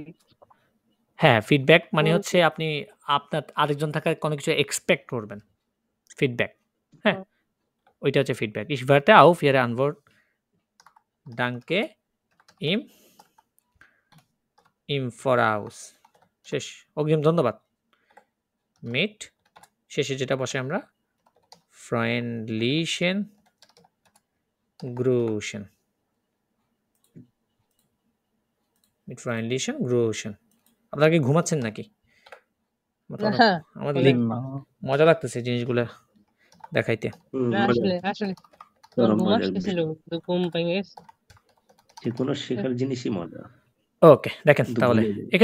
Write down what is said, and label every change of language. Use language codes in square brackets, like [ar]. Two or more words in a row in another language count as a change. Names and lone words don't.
[bn] হ্যাঁ, ফিডব্যাক মানে হচ্ছে আপনি আপনার আরেকজন থাকার কোনো কিছু এক্সপেক্ট করবেন, ফিডব্যাক, হ্যাঁ, ওইটা হচ্ছে ফিডব্যাক। [de] Ich warte auf Ihre Antwort, danke im Voraus, [bn] শেষ, অগ্রিম ধন্যবাদ। মিট শেষে যেটা বসে আমরা [de] freundlichen Grüßen, mit freundlichen Grüßen। [bn] আপনারা কি ঘুমাচ্ছেন নাকি? না, আমার না। মজা লাগতেছে জিনিসগুলো দেখাইতে। না, মজা, আসলে চরম ঘুম মজার আসতেছিল, বিষয়। তো ঘুম ভেঙে গেছে। যে কোনো শেখার জিনিসই মজা, ওকে, দেখেন কিন্তু তাহলে ভুলে যাই।